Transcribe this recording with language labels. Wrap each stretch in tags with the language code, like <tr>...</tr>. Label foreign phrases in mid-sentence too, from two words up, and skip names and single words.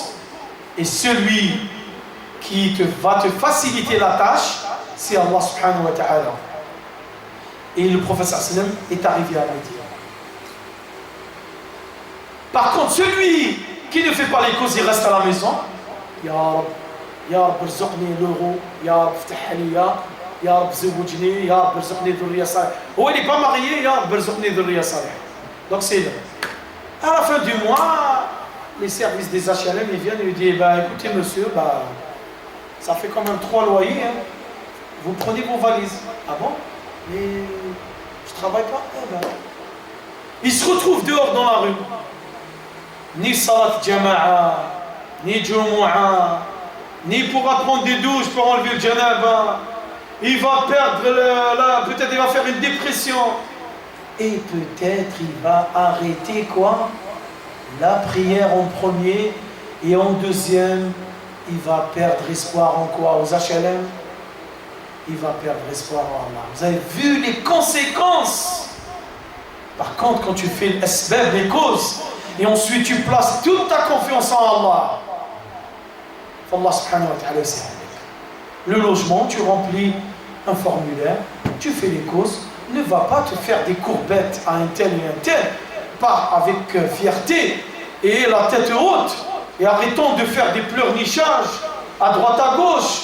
<fr>Et celui qui va te faciliter la tâche, c'est</fr> <ar>الله سبحانه وتعالى.</ar> <fr>Et le prophète</fr> <ar>صلى الله عليه وسلم</ar> <fr>est arrivé à Médine. Par contre, celui qui ne fait pas les causes, il reste à la maison.</fr> <ar>يا رب، يا رب، رزقني l'euro, يا رب، فتح ليا، يا رب، زوجني، يا رب، رزقني ذرية صالحة.</ar> <fr>Oh, il n'est pas marié,</fr> <ar>يا رب، رزقني ذرية صالحة.</ar> <fr>Donc c'est là. À la fin du mois, les services des HLM, ils viennent et lui disent, bah, écoutez monsieur, bah, ça fait quand même 3 loyers, hein. Vous prenez vos valises. Ah bon? Mais je ne travaille pas. Eh ben. Il se retrouve dehors dans la rue. Ni</fr> <ar>صلاة جماعة,</ar> <fr>ni jumu'a, ni pourra prendre des douches pour enlever le janaba. Il va perdre peut-être il va faire une dépression. Et peut-être il va arrêter quoi? La prière en premier Et en deuxième, il va perdre espoir en quoi? Aux HLM? Il va perdre espoir en Allah. Vous avez vu les conséquences? Par contre, quand tu fais l'asbab, les causes, et ensuite tu places toute ta confiance en Allah,</fr> <ar>الله سبحانه وتعالى,</ar> <fr>c'est le logement, tu remplis un formulaire, tu fais les causes, ne va pas te faire des courbettes à un tel et un tel, pas avec fierté et la tête haute, et arrêtons de faire des pleurnichages à droite à gauche.</fr>